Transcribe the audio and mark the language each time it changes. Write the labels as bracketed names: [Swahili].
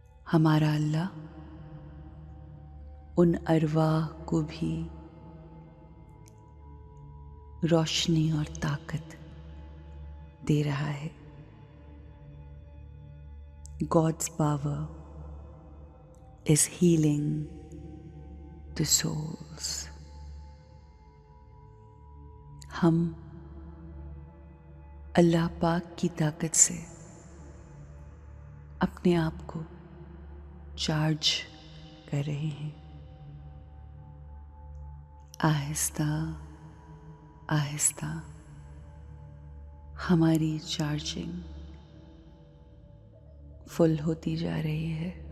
[Hindi] हमारा अल्लाह उन अरवाह को भी रोशनी और ताकत दे रहा है। [English] God's power is healing the souls. [Hindi] हम अल्लाह पाक की ताकत से अपने आप को चार्ज कर रहे हैं। आहिस्ता आहिस्ता हमारी चार्जिंग फुल होती जा रही है।